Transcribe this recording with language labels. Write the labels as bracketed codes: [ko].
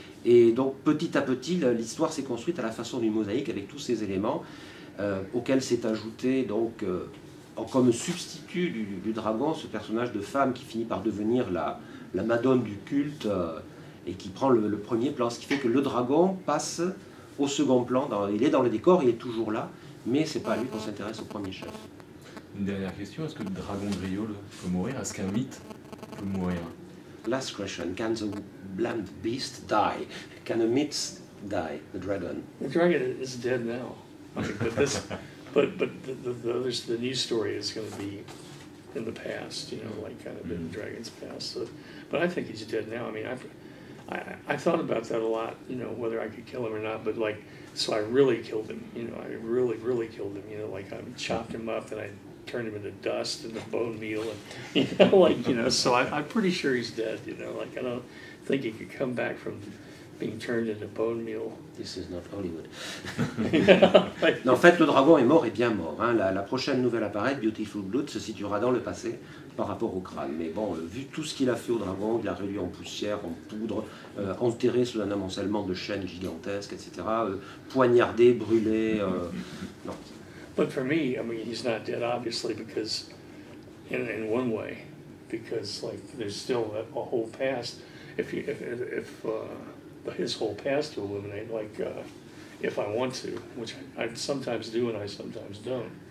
[fr] Et donc petit à petit, l'histoire s'est construite à la façon d'une mosaïque avec tous ces éléments auxquels s'est ajouté donc comme substitut du dragon ce personnage de femme qui finit par devenir la madone du culte et qui prend le premier plan, ce qui fait que le dragon passe au second plan. Il est dans le décor, il est toujours là, mais c'est pas à lui qu'on s'intéresse au premier chef. Une dernière question, est-ce que le dragon griot peut mourir? Est-ce qu'un mythe peut mourir? [en] Last question, can the land beast die? Can a myth die, the dragon? The dragon is dead now. I mean, but the news story is going to be in the past, you know, like kind of in the dragon's past. So, but I think he's dead now. I mean, I thought about that a lot, you know, whether I could kill him or not. But like, so I really killed him. You know, I really killed him. You know, like I chopped him up and I turned him into dust and the bone meal, and you know, like, you know. So I'm pretty sure he's dead. You know, like I don't think he could come back from being turned into bone meal. This is not Hollywood. [fr] Non, en fait, le dragon est mort et bien mort. Hein. La prochaine nouvelle à paraître, Beautiful Blood, se situera dans le passé par rapport au crâne. Mais bon, vu tout ce qu'il a fait au dragon, il l'a réduit en poussière, en poudre, enterré sous un amoncellement de chaînes gigantesques, etc. Poignardé, brûlé. Non. [en] But for me, I mean, he's not dead, obviously, because in one way, because like there's still a whole past. If his whole past to eliminate, like if I want to, which I sometimes do and I sometimes don't.